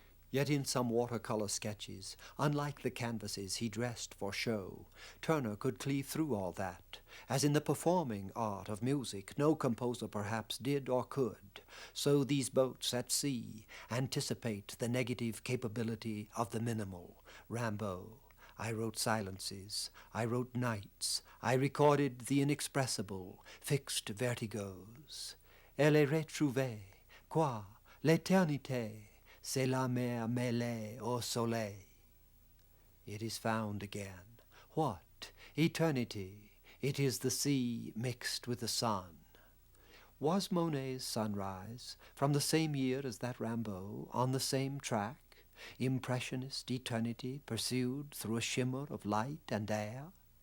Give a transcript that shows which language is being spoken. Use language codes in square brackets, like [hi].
[en] Yet in some watercolor sketches, unlike the canvases he dressed for show, Turner could cleave through all that, as in the performing art of music no composer perhaps did or could. So these boats at sea anticipate the negative capability of the minimal. Rimbaud. I wrote silences, I wrote nights, I recorded the inexpressible, fixed vertigos. [fr] Elle est retrouvée, quoi, l'éternité, c'est la mer mêlée au soleil. [en] It is found again. What? Eternity. It is the sea mixed with the sun. Was Monet's Sunrise from the same year as that Rimbaud, on the same track? Impressionist eternity pursued through a shimmer of light and air?